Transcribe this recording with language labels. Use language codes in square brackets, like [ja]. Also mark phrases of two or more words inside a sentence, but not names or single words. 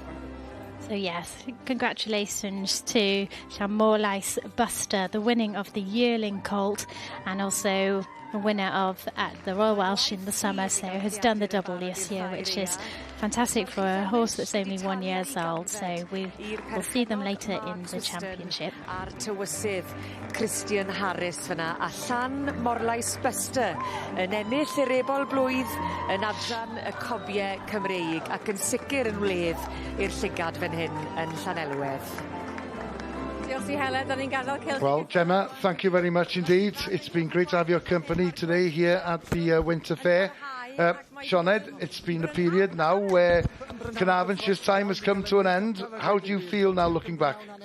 [en] So yes, congratulations to Llanmorlais Buster, the winning of the yearling colt, and also the winner of at the Royal Welsh in the summer, so has done the double this year, which is fantastic for a horse that's only 1 year old. So we will see them later in the championship. [cy] Ar tywysydd Christian Harris fyna, a Llanmorlais Buster yn ennill yr ebol blwydd yn adran y cobiau Cymreig, ac yn sicr yn wledd i'r llygad fan hyn yn Llanelwedd. [en] Well, Gemma, thank you very much indeed. It's been great to have your company today here at the Winter Fair. Sioned, it's been a period now where Carnarvonshire's time has come to an end. How do you feel now looking back?